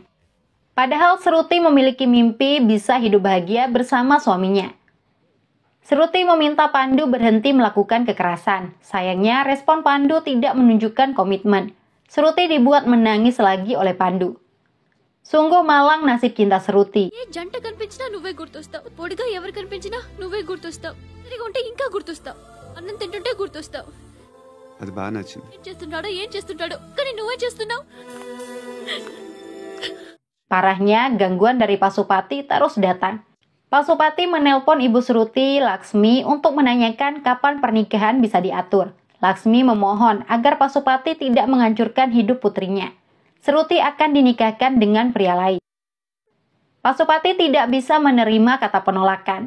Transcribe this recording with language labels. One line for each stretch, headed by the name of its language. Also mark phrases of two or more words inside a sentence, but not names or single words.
Indonesian: Padahal Seruti memiliki mimpi bisa hidup bahagia bersama suaminya. Seruti meminta Pandu berhenti melakukan kekerasan. Sayangnya respon Pandu tidak menunjukkan komitmen. Seruti dibuat menangis lagi oleh Pandu. Sungguh malang nasib cinta Seruti.
Telugu: ఏ జంట కనిపించినా నువ్వే గుర్తొస్తావు. పొడిగా ఎవరు కనిపించినా నువ్వే గుర్తొస్తావు. తిరిగి ఉంటే ఇంకా గుర్తొస్తావు. అన్నం తింటుంటే గుర్తొస్తావు. అది బాగా నచ్చింది. ఏం చేస్తుంటాడో కానీ నువ్వే చేస్తున్నావు.
Indonesian: Parahnya, gangguan dari Pasupati terus datang. Pasupati menelpon Ibu Seruti, Laksmi, untuk menanyakan kapan pernikahan bisa diatur. Laksmi memohon agar Pasupati tidak menghancurkan hidup putrinya. Seruti akan dinikahkan dengan pria lain. Pasupati tidak bisa menerima kata penolakan.